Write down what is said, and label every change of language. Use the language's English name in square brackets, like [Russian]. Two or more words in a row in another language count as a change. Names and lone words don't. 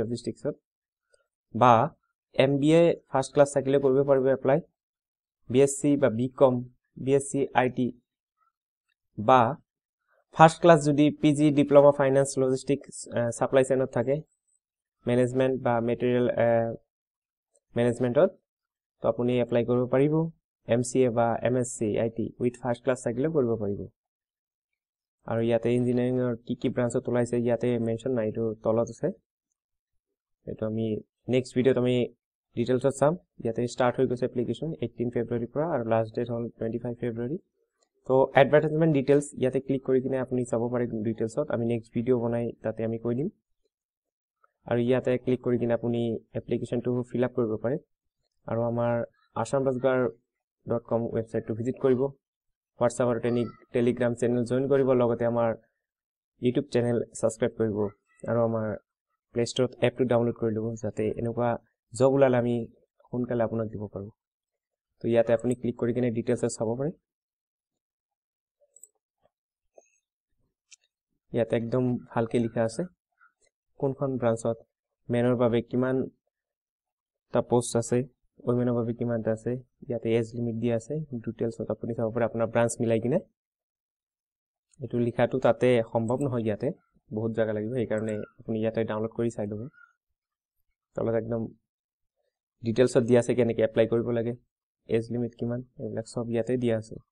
[Assamese] logistics অত বা MBA [English] first class [Assamese] থাকিলে কৰিবে পাৰিবে apply BSc ba BCom BSc IT ba [English] First class [Assamese] jodi [English] PG diploma finance logistics supply chain [Assamese] অত থাকে management ba [English] material management [Assamese] অত তো আপুনি apply কৰিব পাৰিব MCA ba MSc [English] IT with first class [Assamese] থাকিলে কৰিব পাৰিব আৰু ইয়াত engineering ৰ কি branch অত ওলাইছে ইয়াত mention নাই তো তলত আছে এটা আমি [English] next video [Assamese] টো আমি details অত চাম yate start হৈ গৈছে application 18 February পৰা আৰু [English] last date [Assamese] hol 25 February [English] So advertisement details [Assamese] yate click কৰি কিনে আপুনি চাব pare details অত আমি [English] next video [Assamese] বনাই তাতে আমি কৈ দিম আৰু ইয়াত click কৰি কিনে আপুনি application to [English] fill up [Assamese] কৰিব পাৰে আৰু আমাৰ ashamrozgar.com website to visit koribo WhatsApp or Telegram [English] channel join [Assamese] কৰিব লগতে আমাৰ YouTube [English] channel subscribe [Assamese] কৰিব আৰু আমাৰ Play Store app to download কৰি ল'ব যাতে এনেকুৱা job ওলালে আমি সোনকালে আপোনাক দিব পাৰো তো ইয়াত আপুনি click কৰি কিনে details চাব পাৰে ইয়াতে একদম ভালকে লিখা আছে কোনখন ব্রাঞ্চত মেনৰ বাবে কিমান টা পোষ্ট আছে ওমেনৰ বাবে কিমান টা আছে ইয়াতে [English] age limit [Assamese] দিয়া আছে ডিটেইলছত আপুনি চাব পাৰে আপোনাৰ ব্রাঞ্চ মিলাই কিনে এটো লিখাটো তাতে সম্ভৱ নহয় ইয়াতে বহুত জায়গা লাগিব এই কাৰণে আপুনি ইয়াতে ডাউনলোড কৰি চাই লব তলত একদম ডিটেইলছত দিয়া আছে কেনেকৈ এপ্লাই কৰিব লাগে [English] age limit [Assamese] কিমান এইবিলাক সব ইয়াতে দিয়া আছে